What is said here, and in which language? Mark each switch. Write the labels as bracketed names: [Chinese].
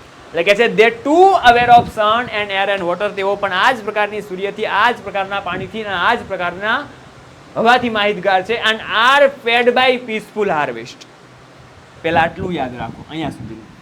[Gujarati] એટલે કે છે [English] they too aware of sun and air and water. [Gujarati] તેઓ પણ આ જ પ્રકારની સૂર્યથી, આ જ પ્રકારના પાણીથી અને આ જ પ્રકારના હવાથી માહિતગાર છે. [English] and are fed by peaceful harvest. [Gujarati] પહેલા આટલું યાદ રાખો અહીંયા સુધી.